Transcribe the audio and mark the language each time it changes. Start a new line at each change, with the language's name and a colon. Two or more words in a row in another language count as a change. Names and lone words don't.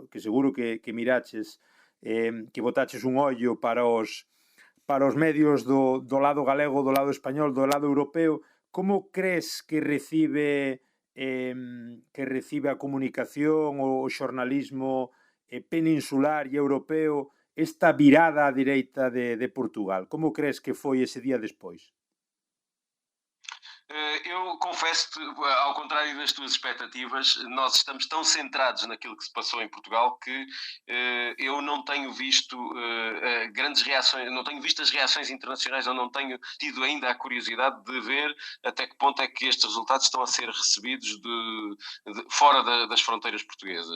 Galician: Que seguro que miraches, que botaches un ollo para os medios do lado galego, do lado español, do lado europeo, como crees que recibe a comunicación, o xornalismo peninsular e europeo esta virada á direita de Portugal? Como crees que foi ese día despois?
Portuguese: Eu confesso-te, ao contrário das tuas expectativas, nós estamos tão centrados naquilo que se passou em Portugal que eu não tenho visto grandes reações, não tenho visto as reações internacionais, ou não tenho tido ainda a curiosidade de ver até que ponto é que estes resultados estão a ser recebidos fora das fronteiras portuguesas.